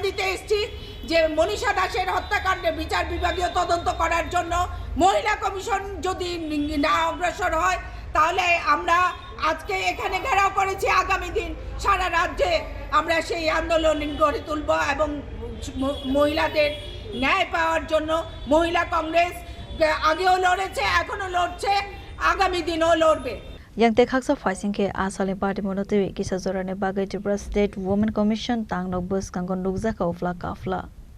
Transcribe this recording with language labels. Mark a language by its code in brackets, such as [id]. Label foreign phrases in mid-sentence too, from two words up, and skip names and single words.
[bn] দিতে এসেছি যে মনীষা দাসের হত্যাকাণ্ডে বিচার বিভাগীয় তদন্ত করার জন্য মহিলা কমিশন যদি না অগ্রসর হয় তাহলে আমরা আজকে এখানে ঘেরাও করেছি আগামী দিন সারা রাজ্যে আমরা সেই আন্দোলন গড়ে তুলব এবং মহিলাদের ন্যায় পাওয়ার জন্য মহিলা কংগ্রেস আগেও লড়েছে এখনো লড়ছে আগামী দিনও লড়বে [trp] Yang te khaksa fighting ke asale party monoteri kisa jorane bagai Tripura State Women Commission tang nok bus kangon nukja ka ofla kafla.